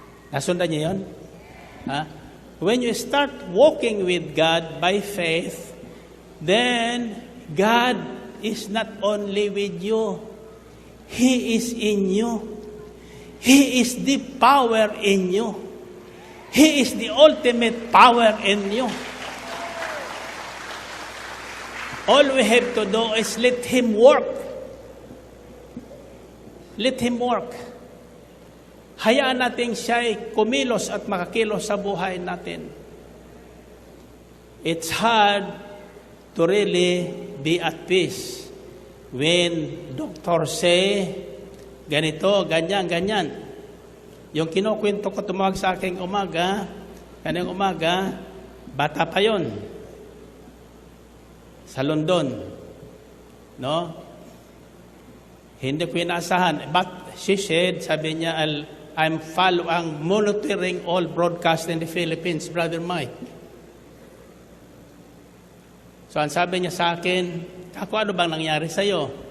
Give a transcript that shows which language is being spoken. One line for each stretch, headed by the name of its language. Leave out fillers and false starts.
Filipino: Nasundan niyo yun? Ha?
English: When you start walking with God by faith, then God is not only with you, He is in you. He is the power in you. He is the ultimate power in you. All we have to do is let Him work. Let Him work.
Filipino: Hayaan natin siya'y kumilos at makakilos sa buhay natin.
English: It's hard to really be at peace when doctors say,
Filipino: ganito, ganyan, ganyan. Yung kinukwento ko tumawag sa aking umaga, kanyang umaga, bata pa yon sa London. No? Hindi ko inaasahan.
English: But she said,
Filipino: sabi niya,
English: I'm monitoring all broadcast in the Philippines, Brother Mike.
Filipino: So, ang sabi niya sa akin, ako, ano bang nangyari sa'yo?